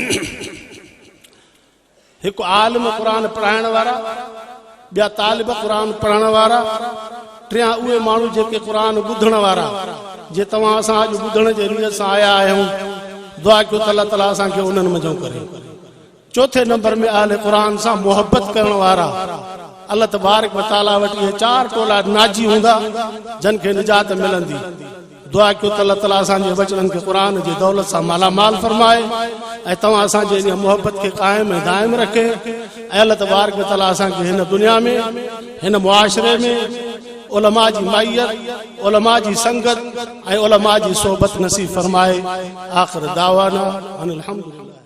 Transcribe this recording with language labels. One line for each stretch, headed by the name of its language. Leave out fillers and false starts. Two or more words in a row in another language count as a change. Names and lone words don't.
Sindhi: हिकु आलिम क़ुरान पढ़ाइण वारा ॿिया तालिब क़ुरान पढ़ण वारा टियां उहे माण्हू जेके क़ुरान ॿुधण वारा जे तव्हां असां अॼु ॿुधण जे नीयत सां आया आहियूं दुआ कयो त अल्लाह ताला असांखे उन्हनि मंझो करे चौथे नंबर में अहले क़ुरान सां मोहब्बत करण वारा अल्लाह
Arabic: تبارك و
Sindhi: तआला वटि इहे 4 टोला नाजी हूंदा जन खे निजात मिलंदी दुआ कयो त अल्लाह ताला असांजे बचड़नि खे क़ुरान जी दौलत सां मालामाल फरमाए ऐं तव्हां असांजे इन मोहब्बत खे क़ाइम ऐं दाइम रखे ऐं
Arabic: الله تبارك وتعالى
Sindhi: असांखे हिन दुनिया में हिन मुआशरे में उलमा जी माइयत उलमा जी संगत ऐं उलमा जी सोबत नसीब फरमाए
Arabic: آخر دعوانا أن الحمد لله.